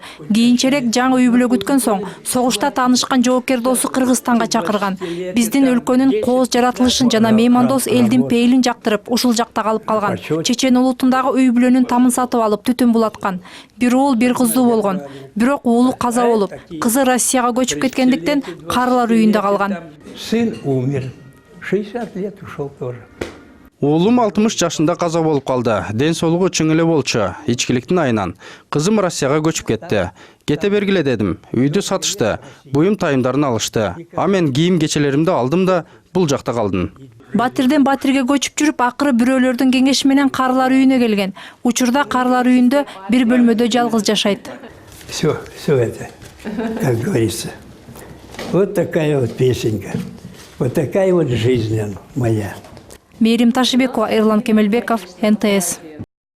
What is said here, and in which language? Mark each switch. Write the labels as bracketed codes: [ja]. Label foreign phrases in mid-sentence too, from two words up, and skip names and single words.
[ky] Кийинчерээк жаңы үй бүлө күткөн соң согушта таанышкан жоокер досу Кыргызстанга чакырган. Биздин өлкөнүн кооз жаратылышын жана меймандос элдин пейилин жактырып, ушул жакта калып калган. Чечен улутундагы үй бүлөнүн тамын сатып алып, түтүн булаткан. Бир уул, бир кыздуу болгон. Бирок уулу каза болуп, кызы Россияга көчүп кеткендиктен карылар үйүндө калган. [ru] Сын умер. 60 лет ушел тоже. [ky] Уулум 60 жашында каза болуп калды. Ден соолугу чың эле болчу, ичкиликтин айынан. Кызым Россияга көчүп кетти. Кете бергиле дедим. Үйдү сатышты, буюм тайымдарын алышты. А мен кийим кечелеримди алдым да бул жакта калдым. Батирден Батирге көчүп жүрүп, акыры бирөөлөрдүн кеңеши менен карылар үйүнө келген. Учурда карылар үйүндө бир бөлмөдө жалгыз жашайт. [ru] Все это, как говорится. Вот такая вот песенка. Вот такая вот жизнь моя. Мээрим Ташибекова, Эрлан Кемелбеков, НТС.